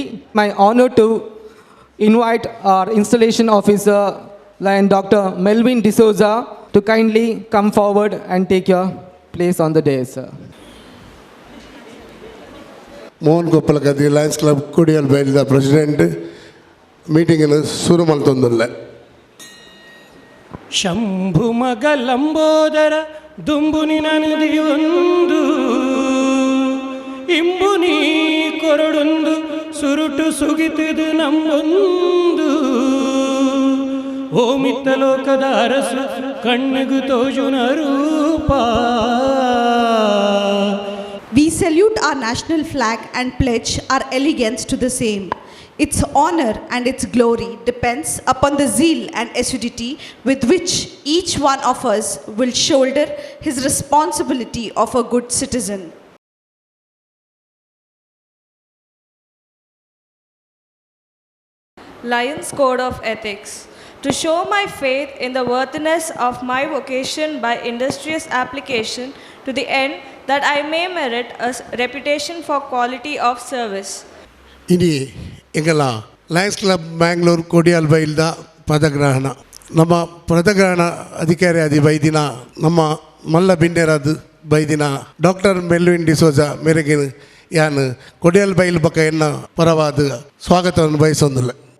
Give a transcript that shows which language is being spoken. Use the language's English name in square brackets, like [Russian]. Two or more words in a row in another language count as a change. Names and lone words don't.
[English] My honor to invite our installation officer Lion Dr. Melvin D'Souza to kindly come forward and take your place on the dais, sir. Mohan Koppal Kadri, Lions Club Kudiyal Bail, the President, meeting in Surumal Tundulla. [Tulu] ಶಂಭು ಮಗ ಲಂಬೋದರ ದುಂಬುನಿ ನನದಿಯೊಂದು ಇಂಬುನಿ ಕೊರಡೊಂದು ಸುರುಟು ಸುಗಿತಿದು ನಮ್ಮೊಂದು ಓಮಿತ್ತ ಲೋಕದ ಅರಸು ಕಣ್ಣಿಗೂ ತೋಜುನ ರೂಪ. [English] We salute our national flag and pledge our allegiance to the same. Its honor and its glory depends upon the zeal and assiduity with which each one of us will shoulder his responsibility of a good citizen. Lions Code of Ethics. To show my faith in the worthiness of my vocation by industrious application to the end that I may merit a reputation for quality of service. [Tulu] ಇನಿ ಎಂಗಲ ಲಯನ್ಸ್ ಕ್ಲಬ್ ಮ್ಯಾಂಗ್ಳೂರ್ ಕೊಡಿಯಲ್ ಬೈಲ್ದ ಪದಗ್ರಹಣ ನಮ್ಮ ಪದಗ್ರಹಣ ಅಧಿಕಾರಿ ಆದಿ ಬೈದಿನ ನಮ್ಮ ಮಲ್ಲ ಬಿಂಡೇರಾದ ಬೈದಿನ ಡಾಕ್ಟರ್ ಮೆಲ್ವಿನ್ ಡಿಸೋಜಾ ಮೇರೆಗೆ ಯಾನ್ ಕೊಡಿಯಲ್ ಬೈಲ್ ಬಕ ಎನ್ನ ಪರವಾದ ಸ್ವಾಗತವನ್ನು ಬಯಸೊಂದಿಲ್ಲ.